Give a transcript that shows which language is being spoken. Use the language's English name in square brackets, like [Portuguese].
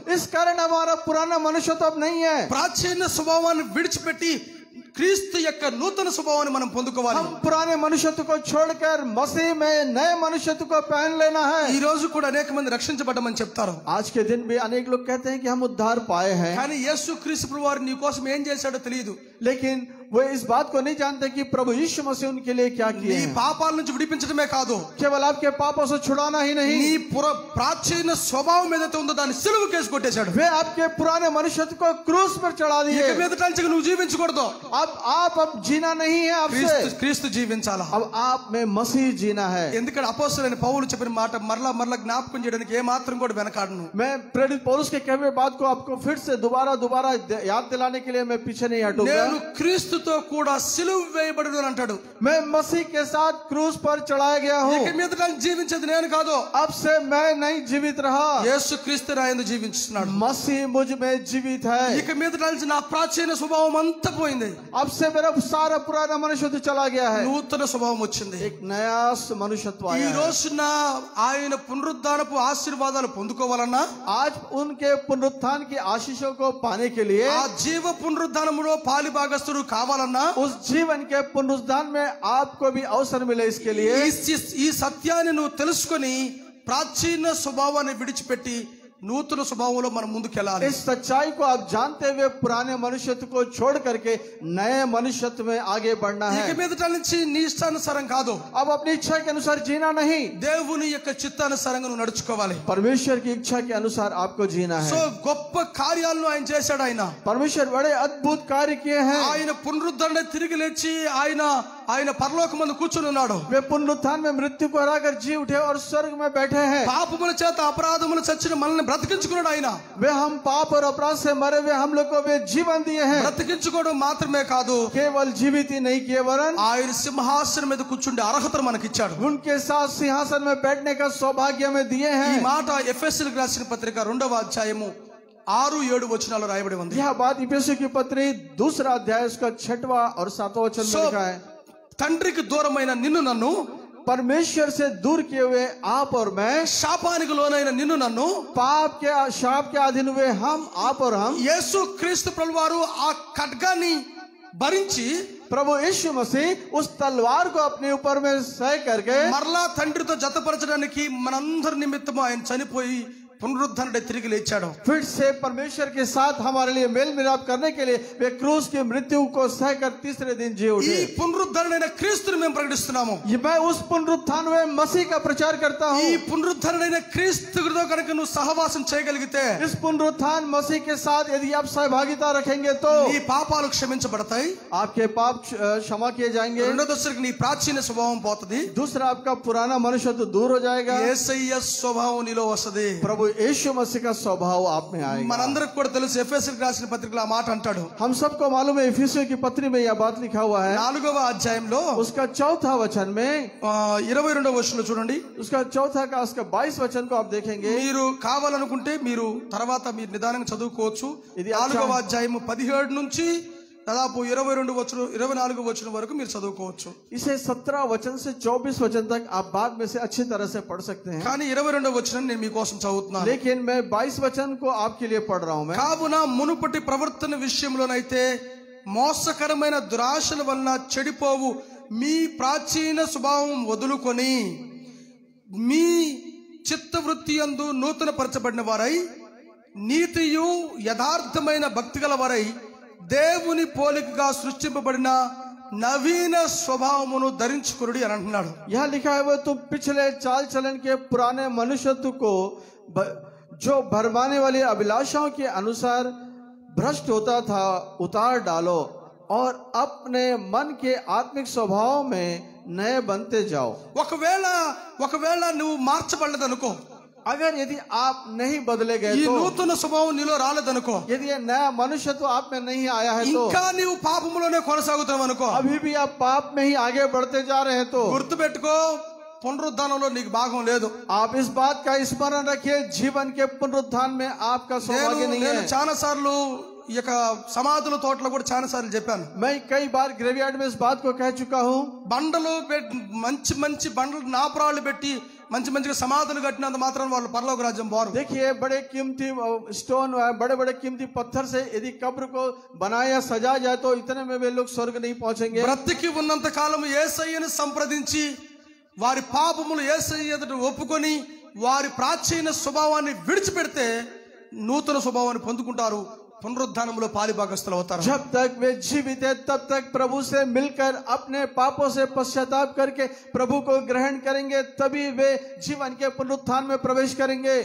[Hindi] इस कारण हमारा पुराना मनुष्य तो अब नहीं है। [Telugu] ప్రాచీన స్వభావాన్ని విడిచిపెట్టి క్రీస్తు యొక్క నూతన స్వభావాన్ని మనం పొందుకోవాలి. [Hindi] हम पुराने मनुष्यत्व को छोड़कर मसीह में नए मनुष्यत्व को पहन लेना है। [Telugu] ఈ రోజు కూడా అనేక మంది రక్షించబడ్డామని చెప్తారు. [Hindi] आज के दिन भी अनेक लोग कहते हैं कि हम उद्धार पाए हैं, [Telugu] కానీ యేసు క్రీస్తు ప్రభువు వారు నీ కోసం ఏం చేశాడో తెలియదు. [Hindi] लेकिन वो इस बात को नहीं जानते कि प्रभु यीशु मसीह उनके लिए क्या किए [Telugu] నీ [Hindi] हैं। [Telugu] పాపాల నుంచి విడిపించడమే కాదు, [Hindi] केवल आपके पापों से छुड़ाना ही नहीं, [Telugu] నీ ప్రాచీన స్వభావం ఏదైతే ఉందో దాన్ని సిలువ కేసి కొట్టేశాడు. [Hindi] वे आपके पुराने मनुष्यत्व को क्रूस पर चढ़ा [Telugu] ఇక [Hindi] दिए। [Telugu] మీదట నుంచి నువ్వు జీవించకూడదు, [Hindi] अब जीना नहीं है आपसे, [Telugu] క్రీస్తు జీవించాలా. [Hindi] अब आप में मसीह जीना है। [Telugu] ఎందుకంటే అపోస్తలుడైన పౌలు చెప్పిన మాట మరలా జ్ఞాపకం చేయడానికి ఏ మాత్రం కూడా వెనకాడను. [Hindi] मैं प्रेरित पौलुस के कहे हुए बात को आपको फिर से दोबारा याद दिलाने के लिए मैं पीछे नहीं हटूंगा। [Telugu] నేను క్రీస్తుతో కూడా సిలువ వేయబడిన అంటాడు. [Hindi] मैं मसीह के साथ क्रूस पर चढ़ाया गया हूँ। [Telugu] ఇక మీదట జీవించేది నేను కాదు, [Hindi] अब से मैं नहीं जीवित रहा, [Telugu] యేసు క్రీస్తు నా యందు జీవించుతున్నాడు. [Hindi] मसीह मुझ में जीवित है। [Telugu] ఇక మీదట నా ప్రాచీన స్వభావం అంతా పోయింది, [Hindi] अब से मेरा सारा पुराना मनुष्यत्व चला गया है, [Telugu] నూతన స్వభావం వచ్చింది. [Hindi] एक नया मनुष्यत्व [Telugu] ఈ [Hindi] आया है। [Telugu] రోజున ఆయన పునరుద్ధానపు ఆశీర్వాదాలు పొందుకోవాలన్నా, [Hindi] आज उनके पुनरुत्थान की आशीषों को पाने के लिए, [Telugu] ఆ జీవ పునరుద్ధానములో పాలి భాగస్తుడు కావాలన్నా, [Hindi] उस जीवन के पुनरुत्थान में आपको भी अवसर मिले, इसके लिए [Telugu] ఈ సత్యాన్ని నువ్వు తెలుసుకొని ప్రాచీన స్వభావాన్ని విడిచిపెట్టి నూతన స్వభావంలో మనం ముందుకెళ్ళాలి. [Hindi] इस सच्चाई को आप जानते हुए पुराने मनुष्यत्व को छोड़ करके नए मनुष्यत्व में आगे बढ़ना है। [Telugu] ఇక మీదట నుంచి నీ ఇష్టానుసారం కాదు, [Hindi] अब अपनी इच्छा के अनुसार जीना नहीं, [Telugu] దేవుని యొక్క చిత్తానుసారంగా నువ్వు నడుచుకోవాలి. [Hindi] परमेश्वर की इच्छा के अनुसार आपको जीना [English] సో [Hindi] है। [Telugu] గొప్ప కార్యాలను ఆయన చేశాడు. [Hindi] परमेश्वर बड़े अद्भुत कार्य किए हैं। [Telugu] ఆయన పునరుద్ధరణ తిరిగి లేచి ఆయన పరలోకమందు కూర్చుని ఉన్నాడు. [Hindi] वे पुनरुत्थान में मृत्यु को हराकर जी उठे और स्वर्ग में बैठे हैं। [Telugu] పాపముల చేత అపరాధముల చచ్చిన మనల్ని బ్రతికించుకున్నాడు. ఆయన [Hindi] वे हम पाप और अपराध से मरे हुए हम लोग को वे जीवन दिए हैं। [Telugu] బ్రతికించుకోవడం మాత్రమే కాదు, [Hindi] केवल जीवित ही नहीं किए वरन [Telugu] ఆయన సింహాసనం మీద కూర్చుండే అర్హతను మనకిచ్చాడు. [Hindi] उनके साथ सिंहासन में बैठने का सौभाग्य में दिए [Telugu] ఈ [Hindi] हैं। [Telugu] మాట ఎఫెసీయులకు రాసిన పత్రిక 2వ అధ్యాయము 6-7 వచనాలు రాయబడి ఉంది. [Hindi] यह बात इफिसियों की पत्री 2रा अध्याय उसका 6वां और 7वां वचन में लिखा है। [Telugu] తండ్రికి దూరమైన నిన్ను నన్ను, [Hindi] परमेश्वर से दूर किए हुए आप और मैं, [Telugu] శాపానికి లోనైన నిన్ను నన్ను, [Hindi] शाप के अधीन हुए हम, आप और हम, [Telugu] యేసు క్రీస్తు ప్రభువారు ఆ ఖడ్గాన్ని భరించి [Hindi] प्रभु यीशु मसीह उस तलवार को अपने ऊपर में सह करके [Telugu] మరలా తండ్రితో జతపరచడానికి మనందరి నిమిత్తము ఆయన చనిపోయి పునరుద్ధరణే తిరిగి లేచాడు. [Hindi] फिर से परमेश्वर के साथ हमारे लिए मेल मिलाप करने के लिए वे क्रूस की मृत्यु को सहकर तीसरे दिन जी [Telugu] ఈ [Hindi] उठे। [Telugu] పునరుద్ధరణైన క్రీస్తుని మేము ప్రకటిస్తున్నాము. [Hindi] मैं उस पुनरुत्थान हुए मसीह का प्रचार करता [Telugu] ఈ [Hindi] हूँ। [Telugu] పునరుద్ధరణైన క్రీస్తుతో కనుక నువ్వు సహవాసం చేయగలిగితే [Hindi] इस पुनरुत्थान मसीह के साथ यदि आप सहभागिता रखेंगे तो [Telugu] నీ పాపాలు క్షమించబడతాయి. [Hindi] आपके पाप क्षमा किए जाएंगे। [Telugu] రెండో దశకి నీ ప్రాచీన స్వభావం పోతది, [Hindi] दूसरा आपका पुराना मनुष्यत्व दूर हो जाएगा, [Telugu] యేసయ్య స్వభావం నీలో వస్తది. [Hindi] प्रभु यीशु मसीह का स्वभाव आप में आएगा। [Telugu] మనందరికి కూడా తెలుసు ఎఫెసీయులకు రాసిన పత్రికలో ఆ మాట అంటాడు. [Hindi] हम सबको मालूम है इफिसियों की पत्री में यह बात लिखा हुआ है, [Telugu] 4వ అధ్యాయంలో [Hindi] उसका 4था वचन में [Telugu] 22వ వచనంలో చూడండి. [Hindi] उसका 4था का उसका 22 वचन को आप देखेंगे। [Telugu] మీరు కావాలనుకుంటే మీరు తర్వాత మీరు నిదానంగా చదువుకోవచ్చు. ఇది 4వ అధ్యాయము 17 నుంచి దాదాపు 24 వచనం వరకు మీరు చదువుకోవచ్చు. [Hindi] इसे 17 वचन से 24 वचन तक आप बाद में से अच्छी तरह से पढ़ सकते हैं, [Telugu] కానీ 22వ వచనం నేను మీకోసం చదువుతున్నాను. [Hindi] लेकिन मैं 22 वचन को आपके लिए पढ़ रहा हूं। मैं [Telugu] కావున మునుపటి ప్రవర్తన విషయంలోనైతే మోసకరమైన దురాశల వలన చెడిపోవు మీ ప్రాచీన స్వభావం వదులుకొని మీ చిత్తవృత్తి యందు నూతన పరచబడిన వారై నీతియు యథార్థమైన భక్తిగల వారై దేవుని పోలికగా సృష్టింపబడిన నవీన స్వభావమును ధరించుకురుడి అని అంటున్నాడు. [Hindi] यहाँ लिखा है वो तुम पिछले चाल चलन के पुराने मनुष्यत्व को जो भरमाने वाली अभिलाषाओं के अनुसार भ्रष्ट होता था उतार डालो और अपने मन के आत्मिक स्वभाव में नए बनते जाओ। [Telugu] ఒకవేళ నువ్వు మార్చబడలేదు అనుకో, [Hindi] अगर यदि आप नहीं बदले गए [Telugu] ఈ [Hindi] तो, [Telugu] నూతన స్వభావం నీలో రాలేదనుకో, [Hindi] यदि ये नया मनुष्य तो आप में नहीं आया है तो, [Telugu] ఇంకా నీవు పాపములోనే కొనసాగుతావు అనుకో, [Hindi] अभी भी आप पाप में ही आगे बढ़ते जा रहे हैं तो [Telugu] గుర్తుపెట్టుకో, పునరుద్ధానంలో నీకు భాగం లేదు. [Hindi] आप इस बात का स्मरण रखिए, जीवन के पुनरुत्थान में आपका सौभाग्य नहीं [Telugu] నేను [Hindi] है। [Telugu] చాలా సార్లు ఈ యొక్క సమాధుల తోటలో కూడా చాలా సార్లు చెప్పాను. [Hindi] मैं कई बार ग्रेवयार्ड में इस बात को कह चुका हूँ। [Telugu] బండలు మంచి మంచి బండలు నాపరాళ్ళు పెట్టి మంచి మంచిగా సమాధులు కట్టినంత మాత్రం వాళ్ళు పరలోక రాజ్యం పోరు. [Hindi] देखिए, बड़े कीमती स्टोन, बड़े बड़े कीमती पत्थर से यदि कब्र को बनाया सजा जाए तो इतने में वे लोग स्वर्ग नहीं पहुंचेंगे। [Telugu] బ్రతికి ఉన్నంత కాలం యేసయ్యను సంప్రదించి వారి పాపములు యేసయ్య ఎదుట ఒప్పుకొని వారి ప్రాచీన స్వభావాన్ని విడిచిపెడితే నూతన స్వభావాన్ని పొందుకుంటారు, పునరుద్ధానంలో పాలిభాగస్తులు అవుతారు. [Hindi] जब तक वे जीवित है तब तक प्रभु से मिलकर अपने पापों से पश्चाताप करके प्रभु को ग्रहण करेंगे, तभी वे जीवन के पुनरुत्थान में प्रवेश करेंगे।